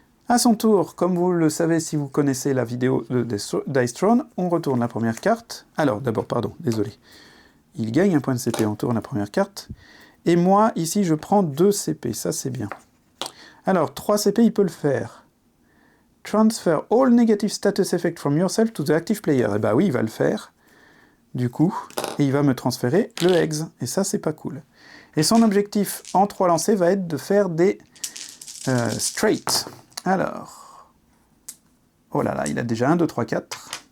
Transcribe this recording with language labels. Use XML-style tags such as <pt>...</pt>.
<fr>À son tour, comme vous le savez si vous connaissez la vidéo de Dice Throne, on retourne la première carte. Alors, d'abord, pardon, désolé. Il gagne 1 point de CP, on tourne la première carte. Et moi, ici, je prends 2 CP, ça c'est bien. Alors, 3 CP, il peut le faire.</fr> <en>Transfer all negative status effect from yourself to the active player.</en> <fr>Eh ben oui, il va le faire, du coup, et il va me transférer le Hex. Et ça, c'est pas cool. Et son objectif en 3 lancers va être de faire des straight. Alors, oh là là, il a déjà 1, 2, 3, 4.</fr>